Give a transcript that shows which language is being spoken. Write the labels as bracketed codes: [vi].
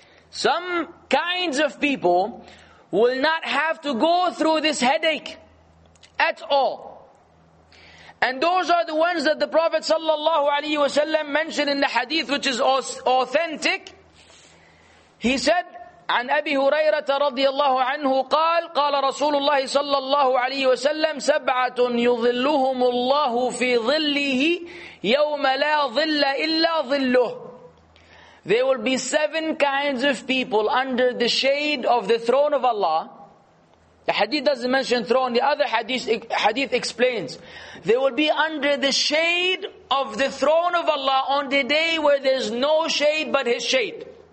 [en] Some kinds of people will not have to go through this headache at all. And those are the ones that the Prophet ﷺ mentioned in the hadith, which is authentic. [ar] He said, عن أبي هريرة رضي الله عنه قال رسول الله صلى الله عليه وسلم سبعة يظلهم الله في ظله يوم لا ظل إلا ظله. [en] There will be 7 kinds of people under the shade of the throne of Allah. The hadith doesn't mention throne, the other hadith explains. They will be under the shade of the throne of Allah on the day where there's no shade but His shade.